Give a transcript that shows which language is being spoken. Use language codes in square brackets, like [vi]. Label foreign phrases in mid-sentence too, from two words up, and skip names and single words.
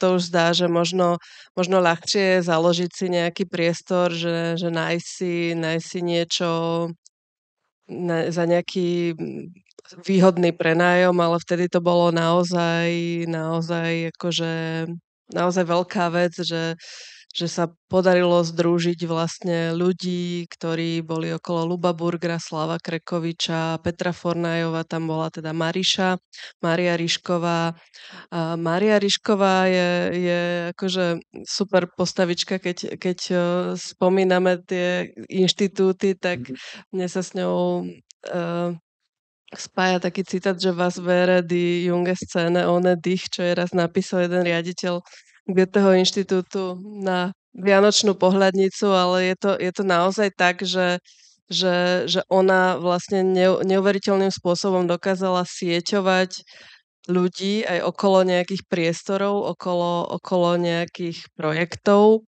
[sk] to už zdá, že možno ľahšie je založiť si nejaký priestor, že nájsť si niečo za nejaký výhodný prenájom, ale vtedy to bolo naozaj akože naozaj veľká vec, že sa podarilo združiť vlastne ľudí, ktorí boli okolo Ľuba Burgera, Slava Krekoviča, Petra Fornajova, tam bola teda Mária Rišková. A Mária Rišková je akože super postavička, keď spomíname tie inštitúty, tak mne sa s ňou spája taký citát, že [de] was wäre die junge Szene ohne dich, [sk] čo je raz napísal jeden riaditeľ Goetheho inštitútu na Vianočnú pohľadnicu, ale je to naozaj tak, že ona vlastne neuveriteľným spôsobom dokázala sieťovať ľudí aj okolo nejakých priestorov, okolo nejakých projektov.